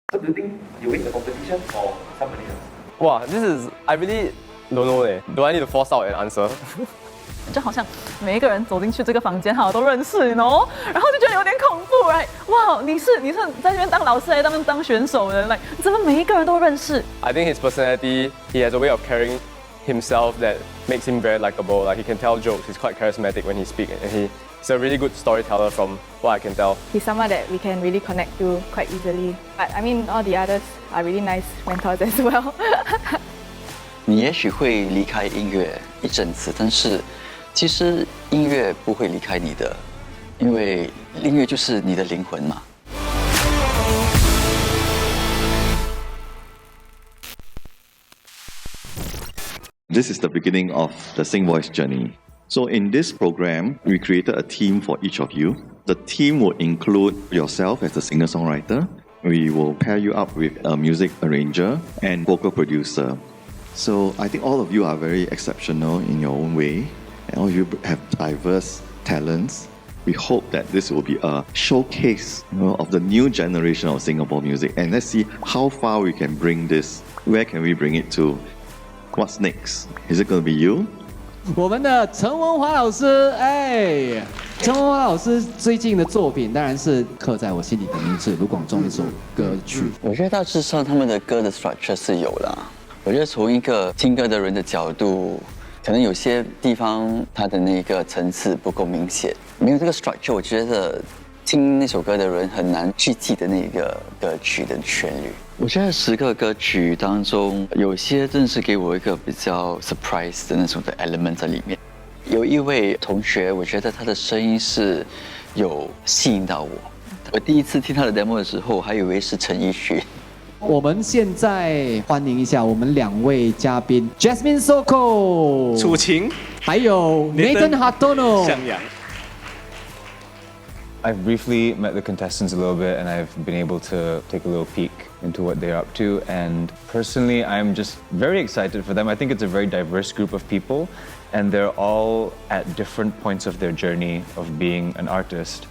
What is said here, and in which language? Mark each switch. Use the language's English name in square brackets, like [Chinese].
[English] So do you think you win the competition or somebody else? Wow, I really don't know. Do I need to force out an answer? [Chinese] 就好像每一个人走进去这个房间哈都认识，然后就觉得有点恐怖，right？哇，你是在这边当老师还是当选手的？like 怎么每一个人都认识 [English] I think his personality, he has a way of carrying himself that makes him very likable. Like he can tell jokes, he's quite charismatic when he speaks, and he's a really good storyteller from what I can tell. He's someone that we can really connect to quite easily. But I mean, all the others are really nice mentors as well. [Chinese] 你也许会离开音乐一阵子，但是其实音乐不会离开你的，因为音乐就是你的灵魂嘛。 [English] This is the beginning of the SingVoice journey. So in this program, we created a team for each of you. The team will include yourself as a singer-songwriter. We will pair you up with a music arranger and vocal producer. So I think all of you are very exceptional in your own way, and all of you have diverse talents. We hope that this will be a showcase, of the new generation of Singapore music, and let's see how far we can bring this. Where can we bring it to? What's next? Is it going to be you? [Chinese] 我们的陈文华老师，陈文华老师最近的作品当然是刻在我心里的名字卢广仲一首歌曲。我觉得大致上他们的歌的 structure 是有啦。我觉得从一个听歌的人的角度，可能有些地方它的那个层次不够明显，没有这个 structure， 我觉得听那首歌的人很难去记得那个歌曲的旋律。我觉得10个歌曲当中，有些真的是给我一个比较 surprise 的那种的 element 在里面。有一位同学，我觉得他的声音是有吸引到我。我第一次听他的 demo 的时候，我还以为是陈奕迅。我们现在欢迎一下我们2位嘉宾 Jasmine Sokko 楚晴，还有 Nathan Hartono 向阳。 [English] I've briefly met the contestants a little bit and I've been able to take a little peek into what they're up to, and personally I'm just very excited for them. I think it's a very diverse group of people and they're all at different points of their journey of being an artist.